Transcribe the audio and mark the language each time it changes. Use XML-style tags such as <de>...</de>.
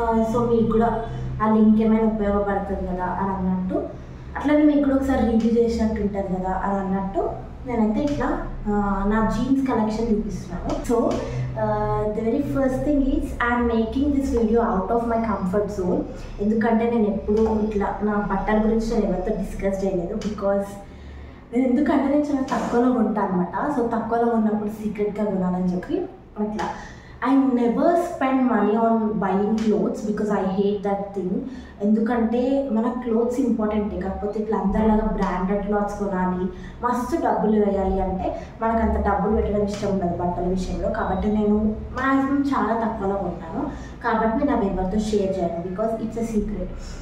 <te>So మీకు కూడా ఆ లింక్ ఏమైనా ఉపయోగపడుతుంది కదా అని అన్నట్టు, అట్లనే మీకు కూడా ఒకసారి రివ్యూ చేసినట్టు ఉంటుంది కదా అని అన్నట్టు నేనైతే ఇట్లా నా జీన్స్ కలెక్షన్ చూపిస్తున్నాను.</te> <en>So the very first thing is I'm making this video out of my comfort zone.</en> <te>ఎందుకంటే నేను ఎప్పుడూ ఇట్లా నా బట్టల గురించి నేను ఎవరితో డిస్కస్ చేయలేదు. బికాజ్ ఎందుకంటే నేను చాలా తక్కువలో ఉంటాను అనమాట. సో తక్కువలో ఉన్నప్పుడు సీక్రెట్గా కొనాలని చెప్పి అట్లా</te> <en>I never spend money on buying clothes because I hate that thing.</en> <te>ఎందుకంటే మన క్లోత్స్ ఇంపార్టెంటే, కాకపోతే ఇట్లా అందరిలాగా బ్రాండెడ్ క్లాత్స్ కొనాలి, మస్తు డబ్బులు వేయాలి అంటే మనకు అంత డబ్బులు పెట్టడం ఇష్టం ఉండదు బట్టల విషయంలో. కాబట్టి నేను మ్యాక్సిమం చాలా తక్కువలో కొంటాను. కాబట్టి నేను అవి ఎవరితో షేర్ చేయను</te> <en>Because it's a secret.</en>